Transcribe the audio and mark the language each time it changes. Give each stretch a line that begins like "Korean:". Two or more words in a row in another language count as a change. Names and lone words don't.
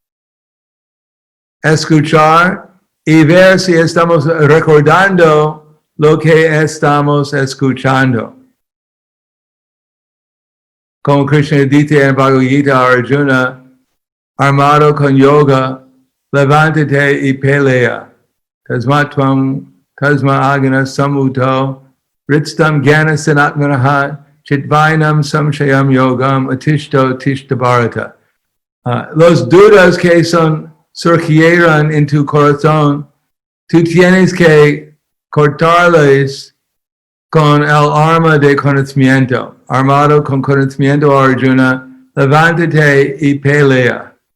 Spanish: Escuchar y ver si estamos recordando lo que estamos escuchando. Como Krishna dice en Bhagavad-Gitā a Arjuna, armado con yoga, levántate y pelea.
Sanskrit: tasmatvam tasma agana samuto ritstam jnana sanatmanaha chitvainam samshayam yogam atishto tishta bharata.
Spanish: Los dudas que surgieron en tu corazón, tú tienes que cortarles con el arma de conocimiento. Armado con conocimiento, Arjuna, levántate y pelea.